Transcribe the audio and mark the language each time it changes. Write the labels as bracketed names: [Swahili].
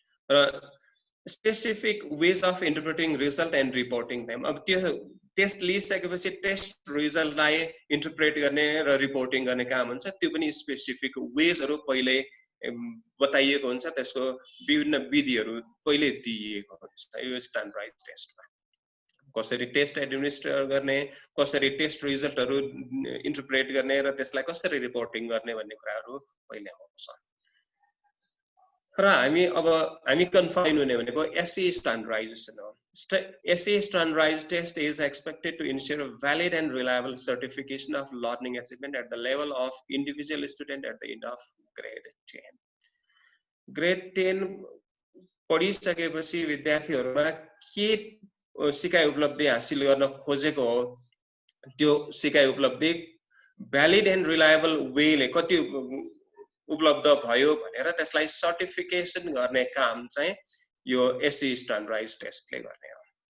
[Nepali] र [English] specific ways of interpreting result and reporting them, [Nepali] अब त्यो टेस्ट लिइसकेपछि टेस्ट रिजल्टलाई इन्टरप्रेट गर्ने र रिपोर्टिङ गर्ने काम हुन्छ, त्यो पनि स्पेसिफिक वेजहरू पहिले बताइएको हुन्छ, त्यसको विभिन्न विधिहरू पहिले दिइएको हुन्छ यो स्ट्यान्डर्डाइज टेस्टमा। कसरी टेस्ट एडमिनिस्टर गर्ने, कसरी टेस्ट रिजल्टहरू इन्टरप्रेट गर्ने र त्यसलाई कसरी रिपोर्टिङ गर्ने भन्ने कुराहरू पहिले आउँछ। र हामी कन्फाइन हुने भनेको एसई स्ट्यान्डर्डाइजेसन हो। [English] SE standardized test is expected to ensure a valid and reliable certification of learning achievement at the level of individual student at the end of grade 10. [Nepali] Grade 10 पढिसकेपछि विद्यार्थीहरुमा के सिकाइ उपलब्धि हासिल गर्न खोजेको हो, त्यो सिकाइ उपलब्धि भ्यालिड एन्ड रिलायबल वेले कति उपलब्ध भयो भनेर त्यसलाई सर्टिफिकेसन गर्ने काम चाहिँ यो एसई स्ट्यान्डर्डाइज टेस्टले गर्ने हो।